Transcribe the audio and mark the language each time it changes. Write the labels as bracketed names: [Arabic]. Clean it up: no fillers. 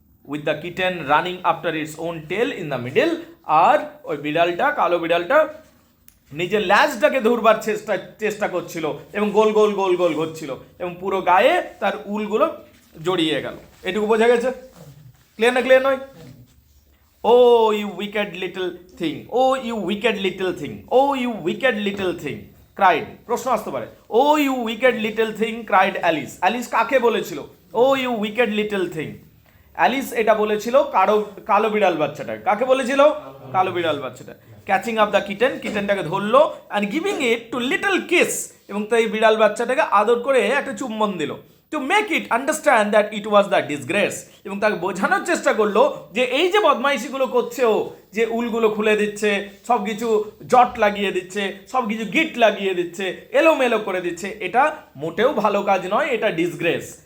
[English] with the kitten running after its own tail in the middle, [Bangla] আর ওই বিড়ালটা, কালো বিড়ালটা নিজের ল্যাজটাকে ধরবার চেষ্টা করছিল এবং গোল গোল গোল গোল ঘুরছিল এবং পুরো গায়ে তার উলগুলো জড়িয়ে গেল। এটুকু বোঝা গেছে? ক্লিয়ার না ক্লিয়ার নয়? [English] Oh, you wicked little thing, oh you wicked little thing, oh you wicked little thing, cried, [Bangla] প্রশ্ন আসতে পারে, [English] oh you wicked little thing, cried Alice. [Bangla] Alice কাকে বলেছিল? [English] oh you wicked little thing, [Bangla] Alice এটা বলেছিল কালো বিড়াল বাচ্চাটা। কাকে বলেছিল? কালো বিড়াল বাচ্চাটা। [English] catching up the kitten, [Bangla] কিটেনটাকে ধরলো, [English] and giving it to little kiss, [Bangla] এবং তাই বিড়াল বাচ্চাটাকে আদর করে একটা চুম্বন দিল। [English] to make it understand that it was the disgrace, [Bangla] এবং তাকে বোঝানোর চেষ্টা করলো যে এই যে বদমাইশিগুলো করছে ও, যে উলগুলো খুলে দিচ্ছে, সব কিছু জট লাগিয়ে দিচ্ছে, সব কিছু গিট লাগিয়ে দিচ্ছে, এলোমেলো করে দিচ্ছে, এটা মোটেও ভালো কাজ নয়, এটা ডিসগ্রেস।